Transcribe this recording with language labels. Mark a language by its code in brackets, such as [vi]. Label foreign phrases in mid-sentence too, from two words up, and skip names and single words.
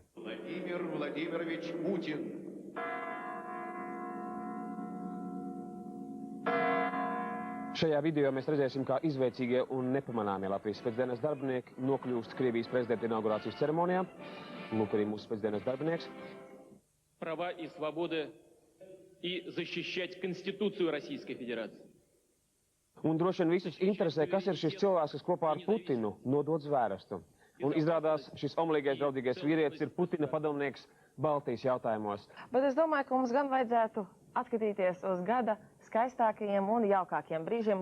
[lv] Vladimir Vladimirovič Putin. Šajā video mēs redzēsim, kā izveicīgie un nepamanāmie Latvijas spēcdienas darbinieki nokļūst Krievijas prezidenta inaugurācijas ceremonijā. Lūk, arī mūsu spēcdienas darbinieks. [ru] Права и свободы и защищать Конституцию Российской Федерации. [lv] Un droši vien visus interesē, kas ir šis cilvēks, kas kopā ar Putinu nodod zvērestu. Un izrādās, šis omulīgais draudīgais vīrietis ir Putina padomnieks Baltijas jautājumos. Bet es domāju, ka mums gan vajadzētu atskatīties uz gada skaistākajiem un jaukākiem brīžiem.